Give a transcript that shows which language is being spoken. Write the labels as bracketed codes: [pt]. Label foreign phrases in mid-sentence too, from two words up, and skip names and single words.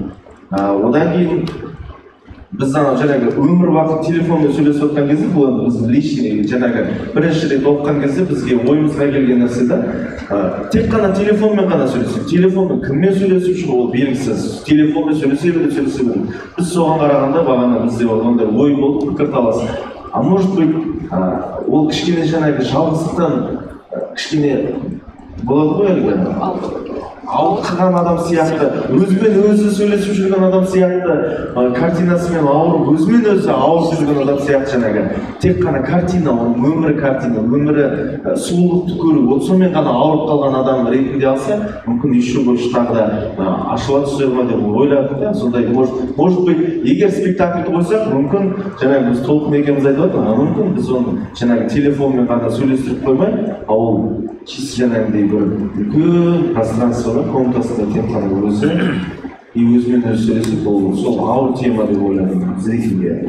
[kk] Одан кейін біз жаңағы өмір бақи телефонмен сөйлесіп отқан кезде, бұл біз личный жаңағы бірінші рет оқыған кезде бізге ойымызға келген нәрсе да, тек қана телефонмен ғана сөйлесіп, телефонмен кіммен сөйлесіп шығу ол белгісіз, телефонмен сөйлесе береді. Біз соған қарағанда бағана бізде ондай ой болды, пікірталас. [ru] А может быть, [kk] ол кішкене жаңағы жалғыздықтан кішкене болады ғой әлгі ауытқыған адам сияқты, өзімен өзі сөйлесіп жүрген адам сияқты, картинасымен ауырып, өзімен өзі ауырып жүрген адам сияқты жаңағы. Тек қана картина, оның өмірі картина, өмірі сұлулықты көру, ол сонымен ғана ауырып қалған адам ретінде алса, мүмкін [ru] еще больше [kk] тағы да ашыла түсер ма деп ойладық та, сондай, [ru] может быть, [kk] егер спектакльді қойсақ, мүмкін жаңағы біз толқын екеуміз айтып отырмыз, мүмкін біз оны жаңағы телефонмен ғана сөйлестіріп қоймай, ол чисто жаңағыдай бір үлкен пространствода, комнатасында тек қана өзі и өзімен өзі сөйлесіп, сол ауыр тема деп ойладым зрительге.